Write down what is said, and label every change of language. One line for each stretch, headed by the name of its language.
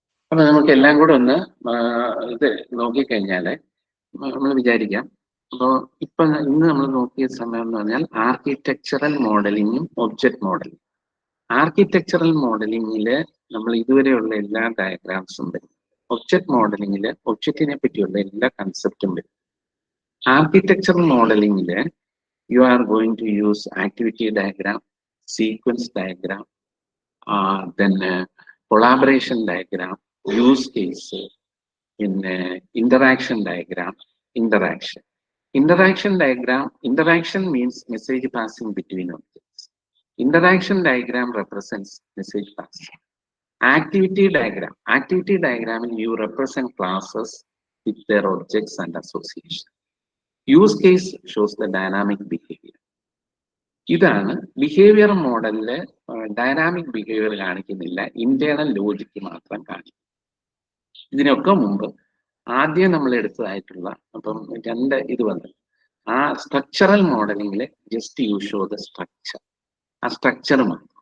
Malayalam: അപ്പൊ നമുക്ക് എല്ലാം കൂടെ ഒന്ന് ഇത് നോക്കിക്കഴിഞ്ഞാല് നമ്മൾ വിചാരിക്കാം. അപ്പോൾ ഇപ്പൊ ഇന്ന് നമ്മൾ നോക്കിയ സമയം എന്ന് പറഞ്ഞാൽ ആർക്കിടെക്ചറൽ മോഡലിങ്ങും ഒബ്ജക്ട് മോഡലിംഗ്. ആർക്കിടെക്ചറൽ മോഡലിംഗില് നമ്മൾ ഇതുവരെയുള്ള എല്ലാ ഡയഗ്രാംസും വരും. ഒബ്ജക്ട് മോഡലിംഗില് ഒബ്ജക്റ്റിനെ പറ്റിയുള്ള എല്ലാ കൺസെപ്റ്റും വരും. Architectural മോഡലിംഗില്
English: you are going to use activity diagram, sequence diagram, then collaboration diagram, use case, in interaction diagram, interaction. Interaction diagram, interaction means message passing between objects. Interaction diagram represents message passing. Activity diagram you represent classes with their objects and association. Use case shows the dynamic behavior.
Malayalam: ഇതാണ് behaviour മോഡലില് dynamic behaviour കാണിക്കുന്നില്ല, internal logic മാത്രം കാണിക്കും. ഇതിനൊക്കെ മുമ്പ് ആദ്യം നമ്മൾ എടുത്തതായിട്ടുള്ള അപ്പം രണ്ട് ഇത് വന്നത് ആ structural മോഡലിംഗില്
English: Just you show the structure.
Malayalam: ആ സ്ട്രക്ചർ മാത്രം.